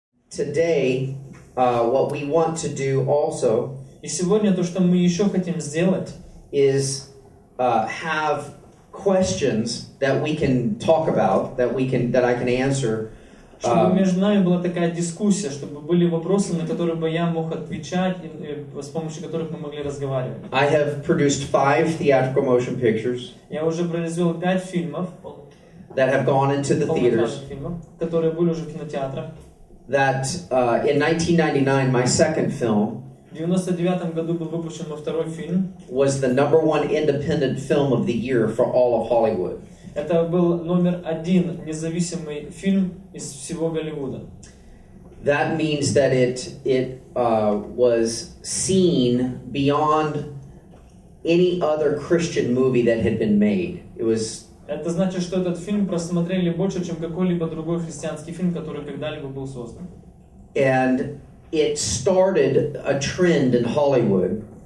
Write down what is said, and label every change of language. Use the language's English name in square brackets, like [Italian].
[English] today, what we want to do also [Russian] И сегодня то, что мы еще хотим сделать, [English] is have questions that we can talk about, that I can answer. [Russian] чтобы между нами была такая дискуссия, чтобы были вопросы, на которые бы я мог отвечать, с помощью которых мы могли разговаривать. [English] I have produced 5 theatrical motion pictures [Russian] Я уже произвел 5 фильмов, [English] that have gone into the theaters. [Russian] фильмов, которые были уже в кинотеатрах. [English] That in 1999, my second film [Russian] В 1999 году был выпущен мой второй фильм. [English] was the #1 independent film of the year for all of Hollywood. [Russian] Это был номер 1 независимый фильм из всего Голливуда. [English] That means that it was seen beyond any other Christian movie that had been made. It was. [Russian] Это значит, что этот фильм просмотрели больше, чем какой-либо другой христианский фильм, который когда-либо был создан. [English] And it started a trend in Hollywood.